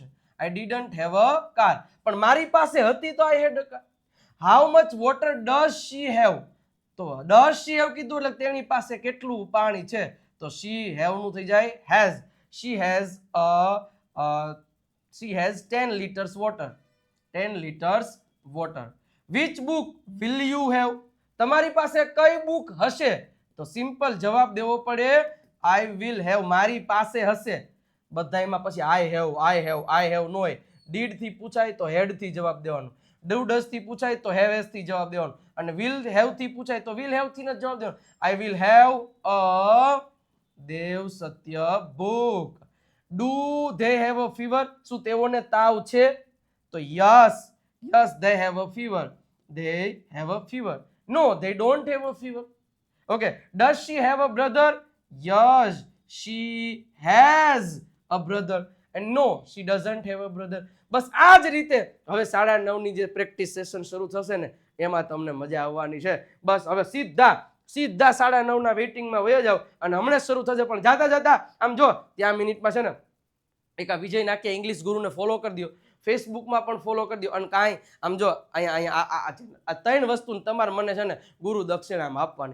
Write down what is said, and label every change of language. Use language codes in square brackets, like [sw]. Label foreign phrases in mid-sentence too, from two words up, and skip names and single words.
[en] I didn't have a car, [gu] પણ મારી પાસે હતી તો [en] I had a car. how much water does she have, [gu] તો [en] does she have [gu] કીધું એટલે તેની પાસે કેટલું પાણી છે, તો [en] she have [gu] નું થઈ જાય હેઝ. [en] she has 10 liters water. 10 liters water. Which book will you have? [gu] તમારી પાસે કઈ બુક હશે, તો સિમ્પલ જવાબ દેવો પડે [en] I will have, [gu] મારી પાસે હશે. બધાયમાં પછી [en] I have [gu] નો હોય. ડીડ થી પૂછાય તો હેડ થી જવાબ દેવાનો, [en] do does [gu] થી પૂછાય તો [en] have has [gu] થી જવાબ દેવાનો, અને [en] will have [gu] થી પૂછાય તો [en] will have [gu] થી જ જવાબ દેવાનો. [en] I will have a દેવ સત્ય book. do they have a fever, [gu] શું તેઓને તાવ છે, તો [en] yes they have a fever. They have a fever. No, they don't have a fever. Okay. Does she have a brother? Yes, she has a brother. And no, she doesn't have a brother. [gu] બસ આ જ રીતે હવે 9:30 ની જે પ્રેક્ટિસ સેશન શરૂ થશે ને એમાં તમને મજા આવવાની છે. બસ હવે સીધા 9:30 ના વેઇટિંગમાં વયા જાવ અને હમણાં શરૂ થશે. પણ જાતા આમ જો ત્યાં મિનિટમાં છે ને એક આ વિજય નાક્યા ઇંગ્લિશ ગુરુને ફોલો કરી દો, ફેસબુકમાં પણ ફોલો કરી દો, અને કાંઈ આમ જો અહીંયા આ 3 વસ્તુ તમારે મને છે ને ગુરુ દક્ષિણામાં આપવાની.